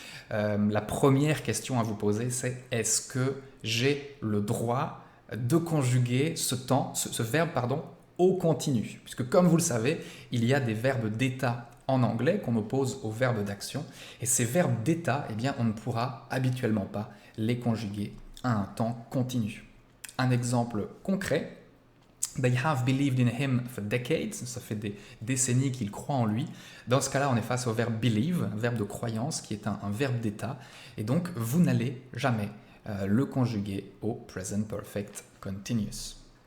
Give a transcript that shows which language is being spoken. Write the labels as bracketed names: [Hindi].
[French] La première question à vous poser, c'est est-ce que j'ai le droit de conjuguer ce verbe au continu? Puisque comme vous le savez, il y a des verbes d'état en anglais qu'on oppose aux verbes d'action. Et ces verbes d'état, on ne pourra habituellement pas les conjuguer à un temps continu. Un exemple concret. [English] They have believed in him for decades. [French] Ça fait des décennies qu'ils croient en lui. Dans ce cas-là, on est face au verbe believe, un verbe de croyance qui est un verbe d'état. Et donc, vous n'allez jamais le conjuguer au present perfect continuous.